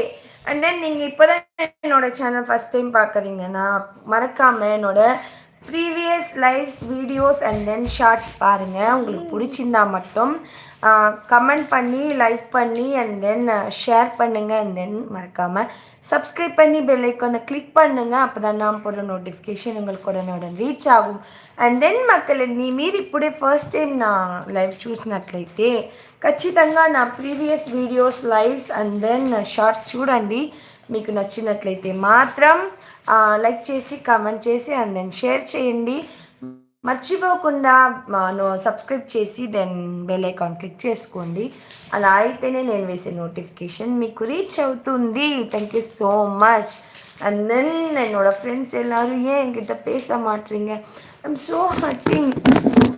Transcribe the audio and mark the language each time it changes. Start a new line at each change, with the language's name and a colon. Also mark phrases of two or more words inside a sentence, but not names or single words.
English: and then
Tamil: நீங்கள் இப்போ தான் என்னோட சேனல்
English: first time
Tamil: பார்க்குறீங்கன்னா மறக்காமல் என்னோட
English: previous lives videos and then shorts
Tamil: பாருங்கள். உங்களுக்கு பிடிச்சிருந்தா மட்டும் கமெண்ட் பண்ணி லைக் பண்ணி
English: and then
Tamil: ஷேர் பண்ணுங்கள்.
English: and then
Tamil: மறக்காமல் சப்ஸ்கிரைப் பண்ணி
English: bell iconai click
Tamil: பண்ணுங்கள். அப்போ தான் நான் போடுற நோட்டிஃபிகேஷன் உங்களுக்கு உடனுடன் ரீச் ఆகும்.
English: and then
Telugu: మక్కలండి మీరు ఇప్పుడే
English: first time
Telugu: నా లైవ్ చూసినట్లయితే ఖచ్చితంగా నా
English: previous videos lives and then shorts
Telugu: చూడండి. మీకు నచ్చినట్లయితే మాత్రం లైక్ చేసి కామెంట్ చేసి
English: and then
Telugu: షేర్ చేయండి. మర్చిపోకుండా సబ్స్క్రైబ్ చేసి దెన్
English: bell icon click
Telugu: చేసుకోండి. అలా అయితేనే నేను వేసే నోటిఫికేషన్ మీకు రీచ్ అవుతుంది.
English: Thank you so much. and then
Tamil: என்னோடய ஃப்ரெண்ட்ஸ் எல்லோரும் ஏன் என்கிட்ட பேச மாட்டீங்க?
English: I'm so hurting.